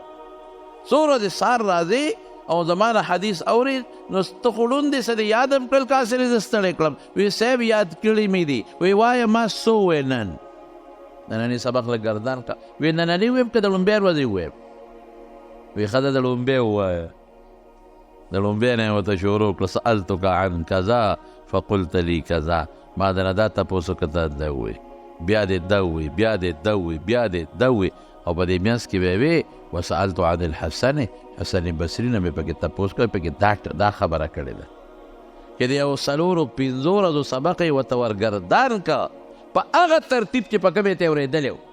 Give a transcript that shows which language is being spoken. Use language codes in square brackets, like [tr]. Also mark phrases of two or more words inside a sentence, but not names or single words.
[ps] څو ورځې سهار راځې او زما نه حدیث اورې نو ته خو ړوند دې څه دې یاد هم کړل که هسې دې زه ستړی کړم. وایي صاحب یاد کړي مې دي. وایي وایه ما څه ووایې نن نننی سبق لږ ګردان کړه. وایي نننی ووایم که د لومبۍ ورځې ووایم؟ وایي ښه ده د لومبۍ ووایه. د لومبۍ نه یې ورته شروع کړه [ar] سألتک عن کذا فقلت لي کذا، [ps] ما درنه دا تپوس وکړه ته دا ووایې، بیا دې دا ووایي، بیا دې دا ووایي، بیا دې دا ووایي. او په دې منځ کې به یې وې [ar] وسألت عن الحسن، [ps] حسن بصري نه مې پکې تپوس کړی، پکې دا خبره کړې ده چې د یو څلورو پنځو ورځو سبق یې ورته ورګردان که په هغه ترتیب چې په کوم یې ته اورېدلی و.